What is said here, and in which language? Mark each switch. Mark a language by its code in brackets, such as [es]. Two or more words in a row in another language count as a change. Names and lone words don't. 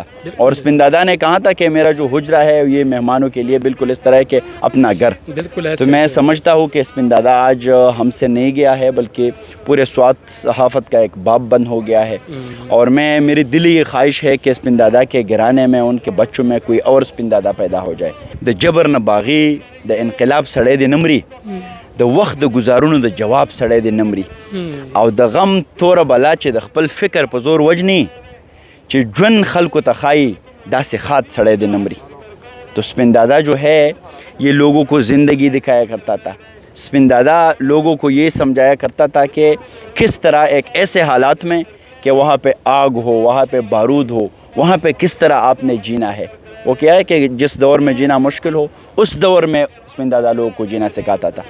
[ur] اور سپندارہ نے کہا تھا کہ میرا جو حجرہ ہے یہ مہمانوں کے لیے بالکل اس طرح ہے کہ اپنا گھر. تو میں سمجھتا ہوں کہ سپندارہ آج ہم سے نہیں گیا ہے، بلکہ پورے سوات صحافت کا ایک باب بند ہو گیا ہے. اور میری دلی یہ خواہش ہے کہ سپندارہ کے گھرانے میں، ان کے بچوں میں کوئی اور سپندارہ پیدا ہو جائے. [ps] د جبر نہ باغی، د انقلاب سڑے د نمری، د وخت د گزارونو د جواب سړی دی نمري، او د غم توره بلا چې د خپل فکر په زور وجني، چې ژوند خلکو ته ښایي داسې خاد سړی دی نمري. [ur] تو سپندارہ جو ہے یہ لوگوں کو زندگی دکھایا کرتا تھا. سپندارہ لوگوں کو یہ سمجھایا کرتا تھا کہ کس طرح ایک ایسے حالات میں کہ وہاں پہ آگ ہو، وہاں پہ بارود ہو، وہاں پہ کس طرح آپ نے جینا ہے. وہ کیا ہے کہ جس دور میں جینا مشکل ہو، اس دور میں سپندارہ لوگوں کو جینا سکھاتا تھا.